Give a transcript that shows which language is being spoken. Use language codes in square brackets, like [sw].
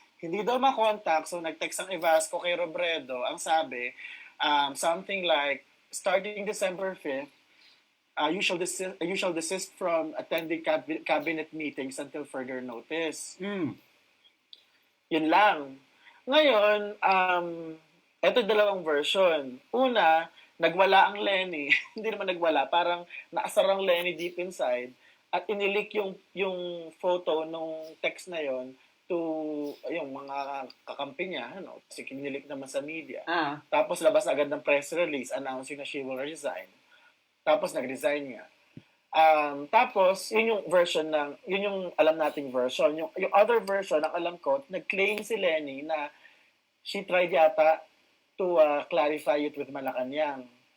[tl] Hindi daw makontak, so nag-text ang Evasco kay Robredo. Ang sabi, [en] something like, starting December 5th, you shall desist from attending cabinet meetings until further notice. [tl] Yun lang. Ngayon, ito dalawang version. Una, nagwala ang Leni. Hindi naman nagwala. Parang naasar ang Leni [en] deep inside. [tl] At inilik yung photo nung text na yon to yung mga kakampi niya. Kasi kinilik naman sa media. Tapos labas agad ng press release [en] announcing [tl] na [en] she will resign. [tl] Tapos nag-resign niya. Tapos, yun yung version yun yung alam nating version. Yung other version, ang alam ko, nag-claim si Leni na [en] she tried [tl] yata [en] to clarify it with Malacanang.